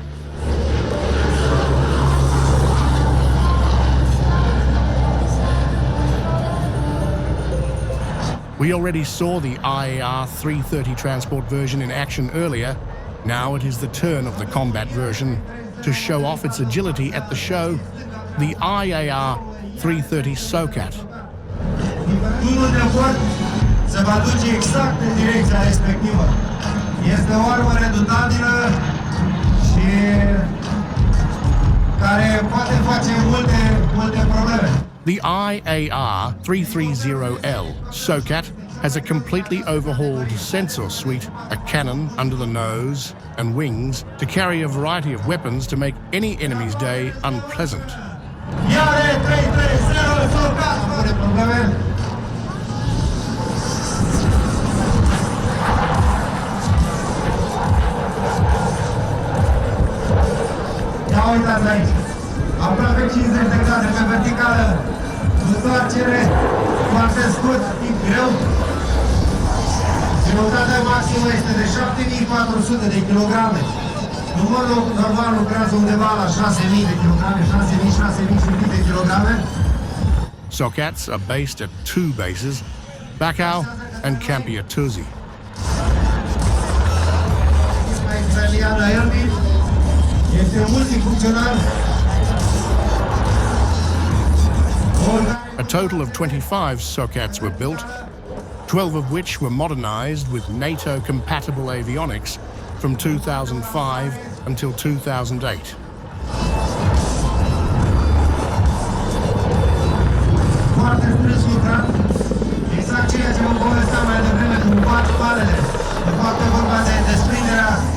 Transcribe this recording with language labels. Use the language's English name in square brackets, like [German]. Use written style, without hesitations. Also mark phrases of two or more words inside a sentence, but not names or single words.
[English] We already saw the IAR 330 transport version in action earlier. Now it is the turn of the combat version. To show off its agility at the show, the IAR 330 SOCAT. [Romanian] Tunul de bord se va duce exact în direcția respectivă. Este o armă redutabilă și care poate face multe probleme. [English] The IAR 330L SOCAT has a completely overhauled sensor suite, a cannon under the nose and wings to carry a variety of weapons to make any enemy's day unpleasant. [Romanian] Iare 330 SOCAT! Fără probleme. Ia uitați aici. Aproape 50 de grade pe verticală, întoarcere foarte scurt, timp greu. Greutatea maximă este de 7400 de kilograme. În mod normal lucrează undeva la 6000 de kilograme, 6000 de kilograme. [English] SOCATs are based at 2 bases, Bacău and Câmpia Turzii. [Romanian] Israeliană Elbit este multifuncțional. [English] A total of 25 SOCATs were built, 12 of which were modernized with NATO-compatible avionics from 2005 until 2008. [Romanian] Foarte strâns lucrat, exact ceea ce vă povesteam mai devreme cu 4 palele. De fapt, e vorba de desprinderea